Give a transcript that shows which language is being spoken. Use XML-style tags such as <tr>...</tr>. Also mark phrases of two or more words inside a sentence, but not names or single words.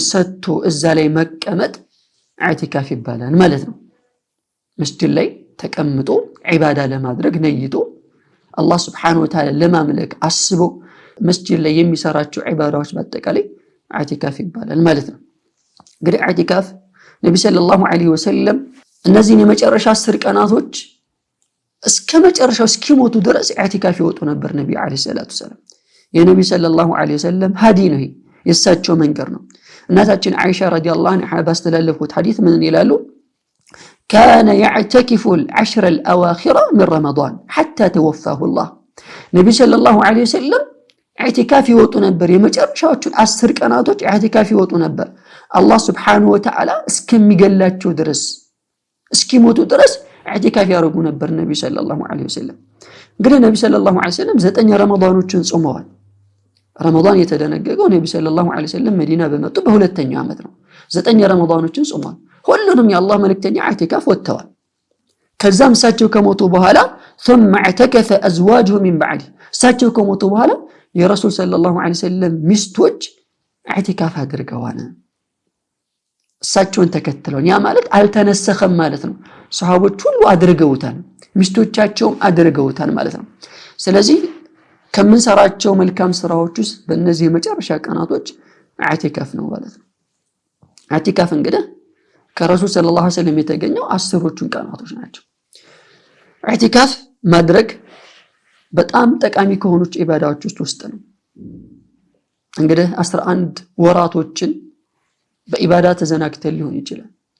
<am>ሰጥቶ እዛ ላይ መቀመጥ ኢዕቲካፍ ይባላል ማለት ነው። መስጂድ ላይ ተቀምጦ ዒባዳ ለማድረግ ነይቶ አላህ</am> <ar>سبحانه وتعالى</ar> <am>ለማምለክ አስቦ መስጂድ ላይ የሚሰራቸው ዒባዳዎች በአጠቃላይ ኢዕቲካፍ ይባላል ማለት ነው። እንግዲህ ኢዕቲካፍ ነብዩ</am> <ar>صلى الله عليه وسلم</ar> <am>እነዚህን የመጨረሻ 10 ቀናቶች እስከ መጨረሻው እስኪሞቱ ድረስ ኢዕቲካፍ ይወጡ ነበር ነብዩ</am> <ar>عليه الصلاة السلام።</ar> <am>የነብዩ</am> <ar>صلى الله عليه وسلم</ar> <am>ሀዲ ነው፣ የሳቸው መንገር ነው። እናታችን አይሻ</am> <ar>رضي الله عنها</ar> <am>ባስተላለፉት ሐዲስ ምን ይላሉ?</am> <ar>كان يعتكف العشر الأواخر من رمضان حتى توفاه الله.</ar> <am>ነብዩ</am> <ar>صلى الله عليه وسلم</ar> <am>ኢዕቲካፍ ይወጡ ነበር። የመጨረሻዎቹን 10 ቀናቶች ኢዕቲካፍ ይወጡ ነበር አላህ</am> <ar>سبحانه وتعالى</ar> <am>እስከሚገላቸው ድረስ እስኪሞቱ ድረስ ኢዕቲካፍ ያደርጉ ነበር ነብዩ</am> <ar>صلى الله عليه وسلم።</ar> <am>እንግዲህ ነብዩ</am> <ar>صلى الله عليه وسلم</ar> <am>9 ረመዳኖችን ጾመዋል። ረመዳን የተደነገገው ነብዩ</am> <ar>صلى الله عليه وسلم</ar> <am>መዲና በመጡ በሁለተኛው ዓመት ነው። 9 ረመዳኖችን ጾመዋል። ሁሉንም የአላህ መልእክተኛ ኢዕቲካፍ ወጥተዋል። ከዛም እሳቸው ከሞቱ በኋላ</am> <ar>ثم اعتكف ازواجه من بعد</ar> <am>እሳቸው ከሞቱ በኋላ የረሱል</am> <ar>صلى الله عليه وسلم</ar> <am>ሚስቶች ኢዕቲካፍ አድርገዋል። እሳቸውን ተከትለው ያ ማለት አልተነሰኸም ማለት ነው። ሱሐቦች ሁሉ አድርገውታል፣ ሚስቶቻቸውም አድርገውታል ማለት ነው። ስለዚህ ከምንሰራቸው መልካም ስራዎች ውስጥ በእነዚህ የመጨረሻ ቀናቶች ኢዕቲካፍ ነው ማለት ነው። ኢዕቲካፍ እንግዲህ ከረሱል</am> <ar>صلى الله عليه وسلم</ar> <am>የተገኘው 10ዎቹን ቀናቶች ናቸው። ኢዕቲካፍ ማድረግ በጣም ጠቃሚ ከሆኑት ኢባዳዎች ውስጥ ነው። እንግዲህ 11 ወራቶችን በኢባዳ ተዘናግተን ሊሆን ይችላል።</am>